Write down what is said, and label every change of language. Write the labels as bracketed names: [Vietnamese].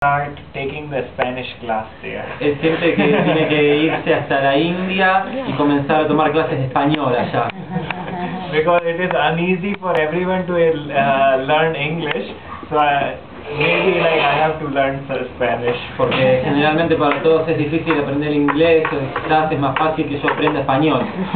[English] start taking the Spanish class there. [Spanish] Él siente que tiene que irse hasta la India y comenzar a tomar clases de español allá. [English] Because it is uneasy for everyone to learn English, so maybe like I have to learn Spanish. [Spanish] Porque generalmente para todos es difícil aprender inglés, o quizás es más fácil que yo aprenda español.